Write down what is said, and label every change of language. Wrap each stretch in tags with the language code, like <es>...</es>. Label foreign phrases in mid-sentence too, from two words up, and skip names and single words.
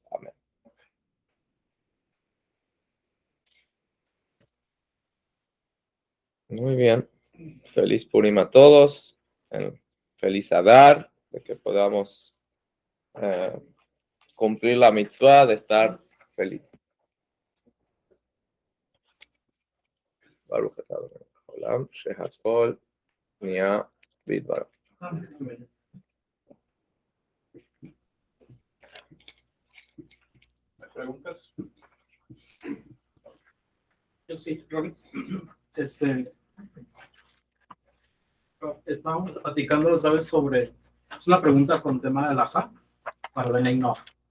<es>Amén. Muy bien. Feliz Purim a todos. Feliz Adar, de que podamos cumplir la mitzvah de estar feliz.</es> <he>ברוך אתה אדוני עולם, שהכל נהיה בדברו.</he> <es>¿Preguntas? Yo sí, Robin. Estábamos platicando otra vez sobre, es una pregunta con tema de la JA para Benay Noah.</es>